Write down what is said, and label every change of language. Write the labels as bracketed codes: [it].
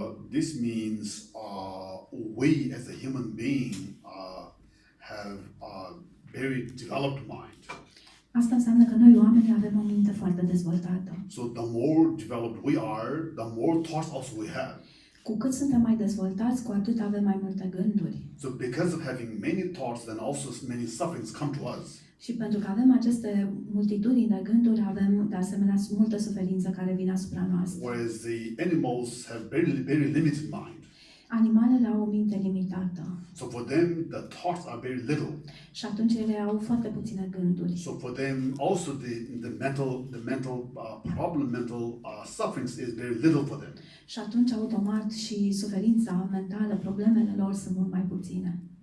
[en] This means we as a human being have a very developed mind. [ro] Asta înseamnă că noi oamenii avem o minte foarte dezvoltată. [en] So the more developed we are, the more thoughts also we have. [ro] Cu cât suntem mai dezvoltați, cu atât avem mai multe gânduri. [en] So because of having many thoughts, then also many sufferings come to us. [ro] Și pentru că avem aceste multitudini de gânduri, avem de asemenea multă suferință care vine asupra noastră. [en] Whereas the animals have very limited mind. [ro] Animalele au o minte limitată. [en] So for them, the thoughts are very little. [ro] Și atunci ele au foarte puține gânduri. [en] So for them, also the mental sufferings is very little for them. [ro] Și atunci, automat, și suferința mentală, problemele lor sunt mult mai puține.